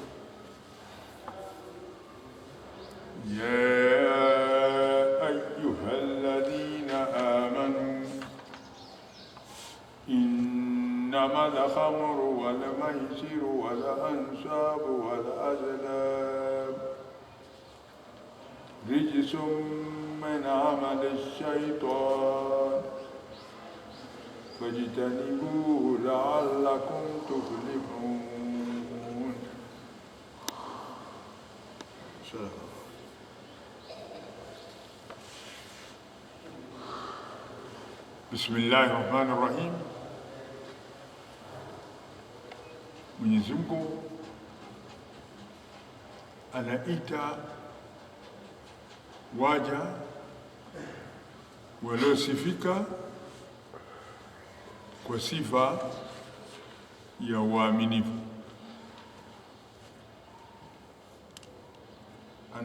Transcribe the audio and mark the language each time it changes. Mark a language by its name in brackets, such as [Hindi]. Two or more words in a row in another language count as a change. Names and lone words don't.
[Arabic] يا أيها الذين آمنوا إنما الخمر والميسر والأنصاب والأزلام رجس من عمل الشيطان فاجتنبوه لعلكم تفلحون. بسم الله الرحمن الرحيم. [Swahili] Mwenyezi Mungu anaita waja waliosifika kwa sifa ya uaminifu.